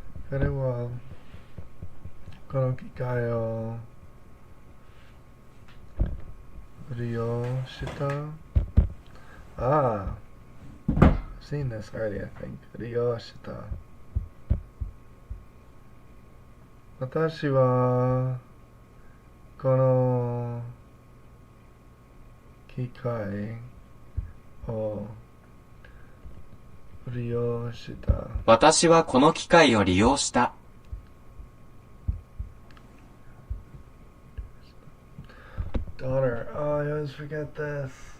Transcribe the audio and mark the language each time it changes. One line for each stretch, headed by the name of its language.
Japanese: 彼はこの機械を利用した。
English: I've seen this already, I think.
Japanese: 利用した。私はこの機械を利用した。私はこの機械を利用した。
English: Daughter, oh, I always forget this.